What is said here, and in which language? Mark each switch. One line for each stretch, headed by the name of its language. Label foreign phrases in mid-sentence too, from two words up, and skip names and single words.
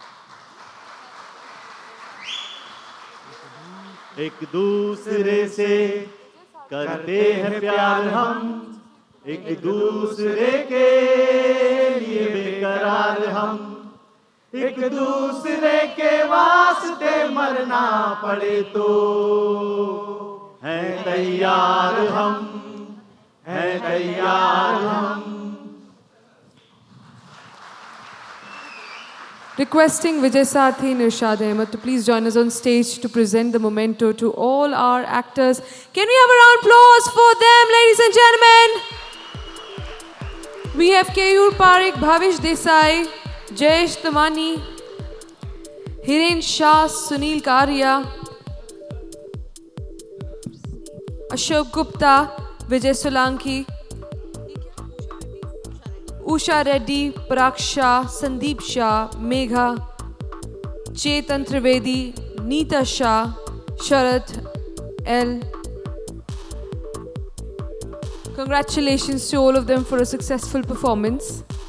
Hindi: एक दूसरे से करते हैं प्यार हम एक दूसरे के लिए बेकरार हम एक दूसरे के वास्ते मरना पड़े तो हैं तैयार हम हैं तैयार हम।
English: Requesting Vijay Sathi and Irshad Ahmed to please join us on stage to present the memento to all our actors. Can we have a round of applause for them, ladies and gentlemen? We have Keyur Parekh, Bhavish Desai, Jayesh Tamani, Hiren Shah, Sunil Karia, Ashok Gupta, Vijay Solanki, Usha Reddy, Parag Shah, Sandeep Shah, Megha, Chetan Trivedi, Neeta Shah, Sharad L. Congratulations to all of them for a successful performance.